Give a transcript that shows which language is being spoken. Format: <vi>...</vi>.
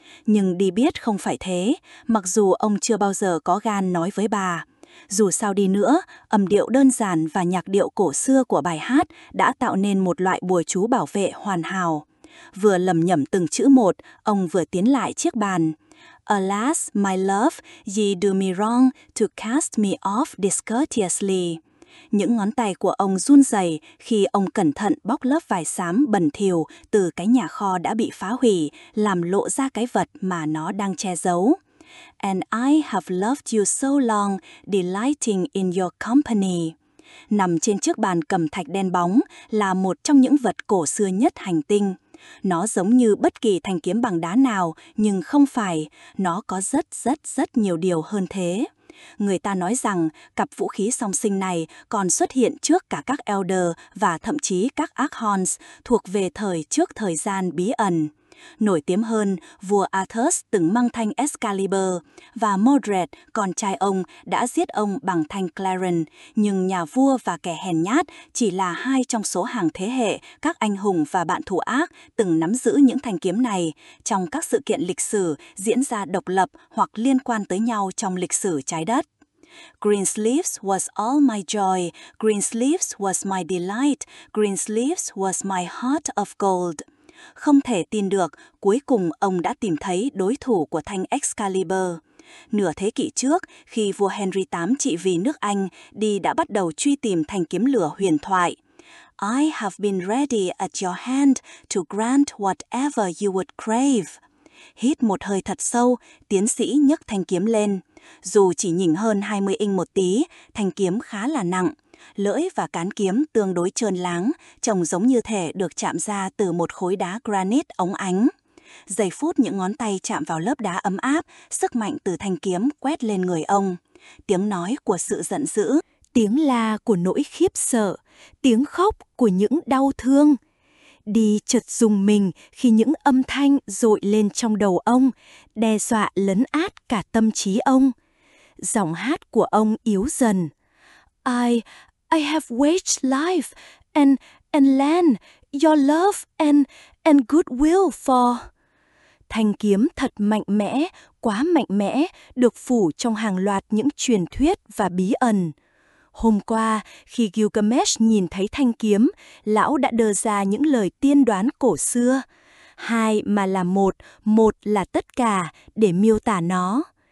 <vi>Nhưng đi biết không phải thế, mặc dù ông chưa bao giờ có gan nói với bà. Dù sao đi nữa, âm điệu đơn giản và nhạc điệu cổ xưa của bài hát đã tạo nên một loại bùa chú bảo vệ hoàn hảo. Vừa lẩm nhẩm từng chữ một, ông vừa tiến lại chiếc bàn.</vi> <en>Alas, my love, ye do me wrong to cast me off discourteously.</en> <vi>Những ngón tay của ông run rẩy khi ông cẩn thận bóc lớp vải xám bẩn thỉu từ cái nhà kho đã bị phá hủy, làm lộ ra cái vật mà nó đang che giấu.</vi> <en>And I have loved you so long, delighting in your company.</en> <vi>Nằm trên chiếc bàn cầm thạch đen bóng là một trong những vật cổ xưa nhất hành tinh. Nó giống như bất kỳ thanh kiếm bằng đá nào, nhưng không phải, nó có rất rất rất nhiều điều hơn thế. Người ta nói rằng cặp vũ khí song sinh này còn xuất hiện trước cả các Elder và thậm chí các Archons thuộc về thời trước thời gian bí ẩn. Nổi tiếng hơn, vua Arthur từng mang thanh Excalibur và Mordred, con trai ông, đã giết ông bằng thanh Clarence, nhưng nhà vua và kẻ hèn nhát chỉ là hai trong số hàng thế hệ các anh hùng và bạn thù ác từng nắm giữ những thanh kiếm này trong các sự kiện lịch sử diễn ra độc lập hoặc liên quan tới nhau trong lịch sử trái đất.</vi> <en>Greensleeves was all my joy. Greensleeves was my delight. Greensleeves was my heart of gold.</en> <vi>Không thể tin được, cuối cùng ông đã tìm thấy đối thủ của thanh Excalibur. Nửa thế kỷ trước, khi vua Henry VIII trị vì nước Anh, đi đã bắt đầu truy tìm thanh kiếm lửa huyền thoại.</vi> <en>I have been ready at your hand to grant whatever you would crave.</en> <vi>Hít một hơi thật sâu, tiến sĩ nhấc thanh kiếm lên. Dù chỉ nhỉnh hơn 20 inch một tí, thanh kiếm khá là nặng. Lưỡi và cán kiếm tương đối trơn láng, trông giống như thể được chạm ra từ một khối đá granite óng ánh. Giây phút những ngón tay chạm vào lớp đá ấm áp, sức mạnh từ thanh kiếm quét lên người ông. Tiếng nói của sự giận dữ, tiếng la của nỗi khiếp sợ, tiếng khóc của những đau thương. Đi chợt rùng mình khi những âm thanh dội lên trong đầu ông, đe dọa lấn át cả tâm trí ông. Giọng hát của ông yếu dần.</vi> <en>I have waged life and land, your love and goodwill for.</en> <vi>thanh kiếm thật mạnh mẽ, quá mạnh mẽ, được phủ trong hàng loạt những truyền thuyết và bí ẩn. Hôm qua, khi Gilgamesh nhìn thấy thanh kiếm, lão đã đưa ra những lời tiên đoán cổ xưa. Hai mà là một, một là tất cả, để miêu tả nó.</vi>